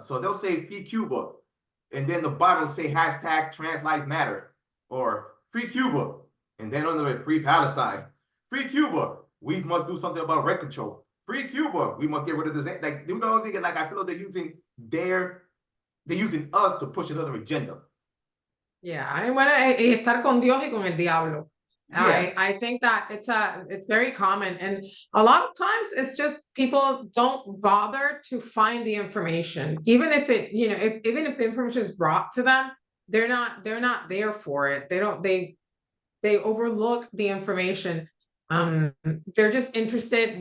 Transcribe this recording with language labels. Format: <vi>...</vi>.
<en>So they'll say free Cuba, and then the bottom will say hashtag trans lives matter, or free Cuba, and then under it free Palestine, free Cuba, we must do something about rent control, free Cuba, we must get rid of this. Like, you know, like I feel like they're using us to push another agenda.</en> <es>Yeah, bueno, estar con Dios y con el diablo.</es> <en>Yeah. I think that it's very common, and a lot of times it's just people don't bother to find the information, even if it, you know, even if the information is brought to them, they're not there for it. They overlook the information. They're just interested.</en>